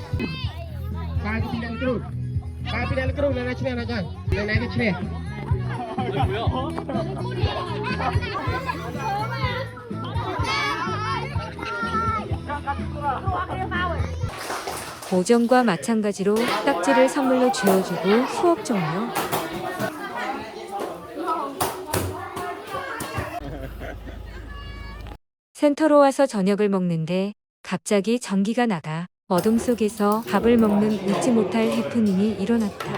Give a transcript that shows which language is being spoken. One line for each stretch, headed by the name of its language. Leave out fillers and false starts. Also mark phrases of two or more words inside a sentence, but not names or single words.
Indonesian: Kaki pilihan terus. Kaki pilihan terus dan naik sini.
Korean: 오전과 마찬가지로 딱지를 선물로 쥐어주고 수업 종료. 센터로 와서 저녁을 먹는데 갑자기 전기가 나가 어둠 속에서 밥을 먹는 잊지 못할 해프닝이 일어났다.